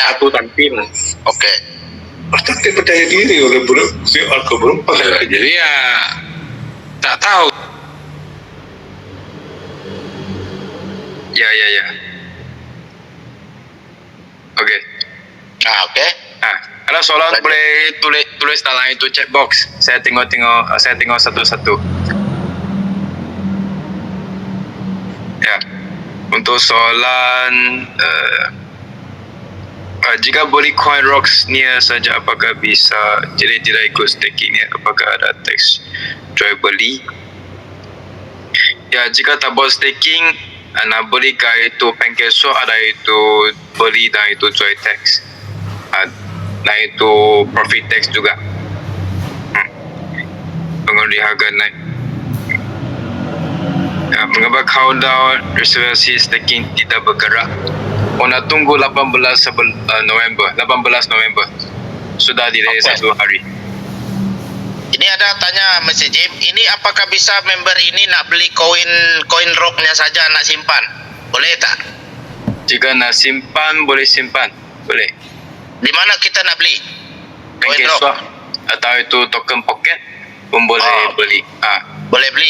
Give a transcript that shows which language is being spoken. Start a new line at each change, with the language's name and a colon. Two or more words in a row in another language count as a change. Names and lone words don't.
Malay: satu tampil. Oke. Pasti percaya diri oleh berempat. Jadi ya tak tahu. Ya. Oke. Oke. Kalau soalan boleh tulis dalam itu
English: chat box.
Malay: Saya tengok satu-satu. Ya.
Indonesian: Untuk soalan jika beli coin rocks near saja, apakah bisa jadi tidak ikut staking ya?
Malay: Apakah ada tax jual beli? Ya, jika tak buat staking, nak beli itu Pancake ada itu beli dan itu jual tax. Nah itu profit tax juga.
Indonesian: Pengeluaran harga naik. Mengapa countdown reservasi staking tidak bergerak?
Malay: Nak tunggu 18 November. Sudah delay Okay. 1 hari. Ini ada tanya Mr. Jim, ini apakah bisa member ini nak beli koin rocknya saja nak simpan? Boleh tak? Jika nak simpan, boleh simpan. Boleh. Di mana kita nak beli? Koin rock. PancakeSwap atau itu token pocket pun boleh beli. Boleh beli.